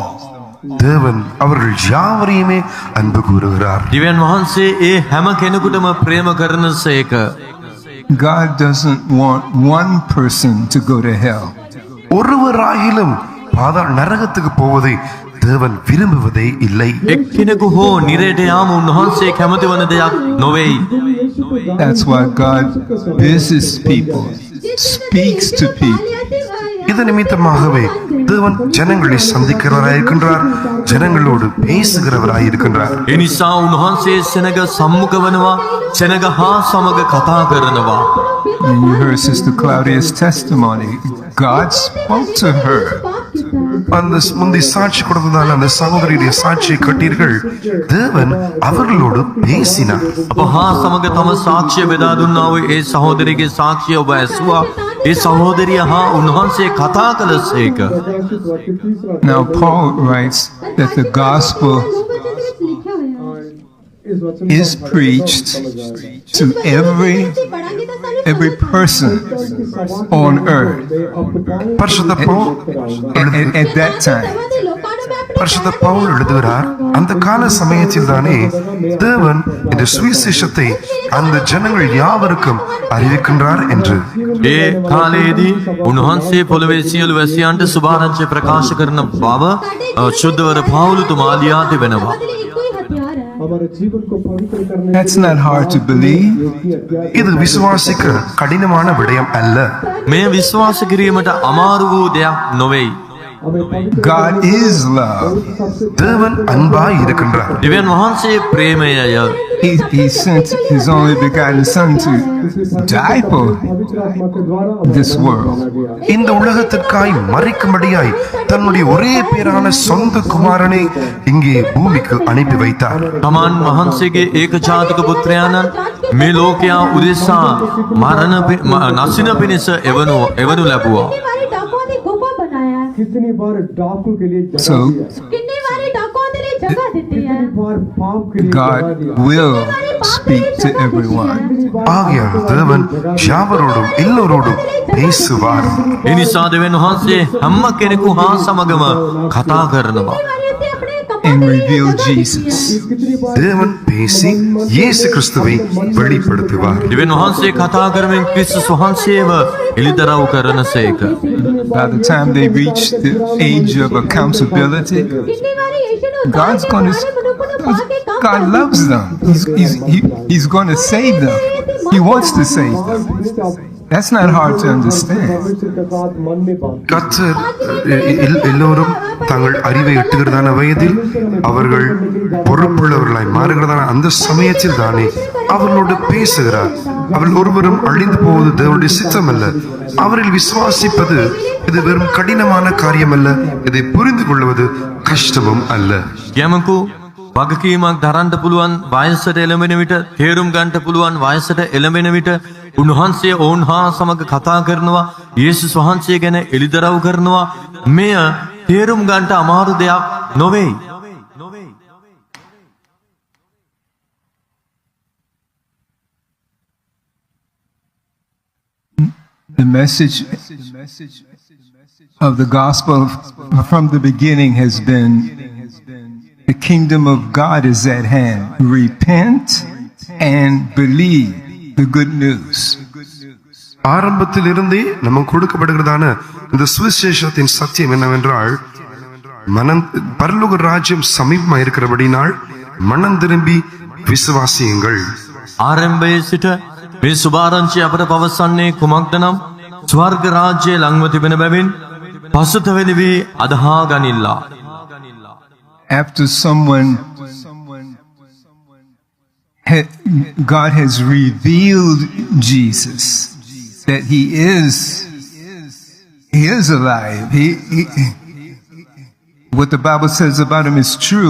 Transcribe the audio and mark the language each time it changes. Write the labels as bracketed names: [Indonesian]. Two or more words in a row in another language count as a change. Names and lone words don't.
[Tamil] தேவன் அவர்கள் யாவரையுமே அன்பு கூறுகிறார். [Sinhala] දිව්‍යන් වහන්සේ ඒ හැම කෙනෙකුටම ප්‍රේම කරනසේක. [English] God doesn't want one person to go to hell. [Tamil] ஒருவராகிலும் பாதாள நரகத்துக்கு போவதை தேவன் விரும்புவதே இல்லை. [Sinhala] එක්කෙනෙකු හෝ නිරයට යාම උන්වහන්සේ කැමති වන දෙයක් නොවේයි. [English] That's why God visits people, speaks to people. [Tamil] இது நிமித்தமாகவே தேவன் ஜனங்களை சந்திக்கிறவராயிருக்கின்றார், ஜனங்களோடு பேசுகிறவராயிருக்கின்றார். [Sinhala] ඒ නිසා උන්වහන්සේ සෙනග සම්මුඛ වෙනවා, සෙනග හා සමග කතා කරනවා. [English] And you heard Sister Claudia's testimony. God spoke to her. [Tamil] அந்த முந்தி சாட்சி கொடுத்ததால் அந்த சகோதரியுடைய சாட்சியை கட்டீர்கள். தேவன் அவர்களோடு பேசினார். [Sinhala] අප හා සමග තම සාක්ෂිය බෙදා දුන්නා වූ ඒ සහෝදරියගේ සාක්ෂිය ඔබ ඇසුවා. ඒ සහෝදරිය හා උන්වහන්සේ කතා කළසේක. [English] Now Paul writes that the gospel is preached to every person on earth [Tamil] பரிசுத்த பவுல் [English] at that time. [Tamil] பரிசுத்த பவுல் எழுதுகிறார், அந்த கால சமயத்தில் தானே தேவன் இந்த சுவிசேஷத்தை அந்த ஜனங்கள் யாவருக்கும் அறிவிக்கின்றார் என்று. [Sinhala] ඒ කාලයේදී උන්වහන්සේ පොළවේ සියලු වැසියන්ට සුභාරංචිය ප්‍රකාශ කරන බව ශුද්ධවර පාවුලුතුමා ලියා තිබෙනවා. [Hindi] हमारे जीवन को पवित्र करने [English] That's not hard to believe. [Tamil] இது விசுவாசிக்க கடினமான விடயம் அல்ல. [Sinhala] මෙය විශ්වාස කිරීමට අමාරු වූ දෙයක් නොවෙයි. [Hindi] हमें पवित्र [English] God is love. [Tamil] தேவன் அன்பாய் இருக்கின்றார். [Sinhala] දෙවියන් වහන්සේ ප්‍රේමයය. [English] He sent his only begotten Son to die for [Hindi] पवित्र आत्मा के द्वारा [English] this world. [Tamil] இந்த உலகத்திற்காய் மறிக்கும்படியாய் தன்னுடைய ஒரே பேரான சொந்த குமாரனை இங்கே பூமிக்கு அனுப்பி வைத்தார். [Sinhala] තමන් වහන්සේගේ ඒක ජාතික පුත්‍රයාණන් මේ ලෝකයා උදෙසා නසින පිණිස එවනු ලැබුවා. [Hindi] कितनी बारी डाकुओं ने गुफा बनाया है, कितनी बार डाकू के लिए जगह [English] So [Hindi] दिया, कितनी बारी डाकुओं के लिए जगह देती है, कितनी बार पाप के लिए [English] God [Hindi] जगह दिया, [English] will speak to everyone. [Tamil] ஆகையால் தேவன் யாவரோடும் எல்லோரோடும் பேசுவார். [Sinhala] ඒ නිසා දෙවියන් වහන්සේ හැම කෙනෙකු හා සමගම කතා කරනවා. [Hindi] बारी से अपने [English] And [Hindi] कपड़े [English] reveal Jesus. [Hindi] कितनी बार [Tamil] தேவன் பேசி இயேசு கிறிஸ்துவை வெளிப்படுத்துவார். [Sinhala] දෙවියන් වහන්සේ කතා කරමින් ක්‍රිස්තුස් වහන්සේව එළිදරව් කරනසේක. [English] By the time they reach the age of accountability, [Hindi] कितनी बारी यीशु ने [English] God's [Hindi] उतार के [English] going [Hindi] हमारे मनुष्यों को पाके [English] to, [Hindi] काम [English] God [Hindi] कर [English] loves them. He's going to save them. He wants to save them. That's not hard to understand. [Hindi] परमेश्वर का बात मन में बात [Tamil] கர்த்தர் எல்லோரும் தங்கள் அறிவை எட்டுகிறதான வயதில் அவர்கள் பொறுப்புள்ளவர்களாய் மாறுகிறதான அந்த சமயத்தில் தானே அவர்களோடு பேசுகிறார். அவர்கள் ஒருவரும் அழிந்து போவது தேவனுடைய சித்தம் அல்ல. அவரில் விசுவாசிப்பது இது வெறும் கடினமான காரியம் அல்ல. இதை புரிந்து கொள்வது கஷ்டமும் அல்ல. [Sinhala] යමකු වගකීමක් දරන්න පුළුවන් වයසට එළඹෙන විට තේරුම් ගන්නට පුළුවන් වයසට එළඹෙන විට උන්වහන්සේ ඔවුන් හා සමග කතා කරනවා. යේසුස් වහන්සේ ගැන එළිදරව් කරනවා. මෙය තේරුම් ගන්නට අමාරු දෙයක් නොවේයි. [English] The message of the gospel from the beginning has been the kingdom of God is at hand. Repent and believe the good news. [Tamil] ஆரம்பத்தில் இருந்தே நமக்கு கொடுக்கப்படுகிறதான இந்த சுவிசேஷத்தின் சத்தியம் என்னவென்றால் பரலோக ராஜ்யம் சமீபமா இருக்கிறபடினால் மனம் திரும்பி விசுவாசியுங்கள். [Sinhala] ආරම්භයේ සිට මේ සුභාරංචිය අපට පවසන්නේ කුමක්ද නම් ස්වර්ග රාජ්‍යය ළඟව තිබෙන බැවින් පසුතැවෙලි වී අදහා ගනිල්ලා. [English] After God has revealed Jesus, that he is alive. What the Bible says about him is true.